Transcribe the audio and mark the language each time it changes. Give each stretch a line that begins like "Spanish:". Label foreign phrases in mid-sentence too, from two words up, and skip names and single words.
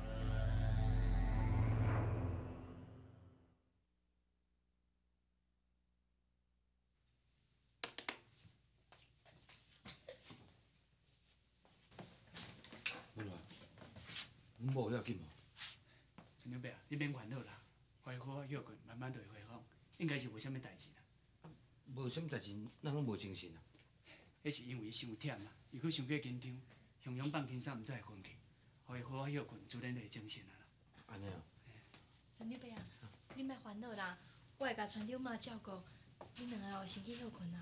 Min Nan Chinese: 文华，阮某要紧无？陈长伯啊，你免烦恼啦，怀好休困，慢慢就会恢复，应该是无啥物代志啦。无啥物代志，咱拢无精神啊。迄是因为伊伤忝啦，伊佫伤过紧张，雄雄放轻松，毋则会昏去，互伊好好休困，自然就会精神啊啦。安尼哦。陈长伯啊，你莫烦恼啦，我会甲船长妈照顾，恁两个后先去休困啊。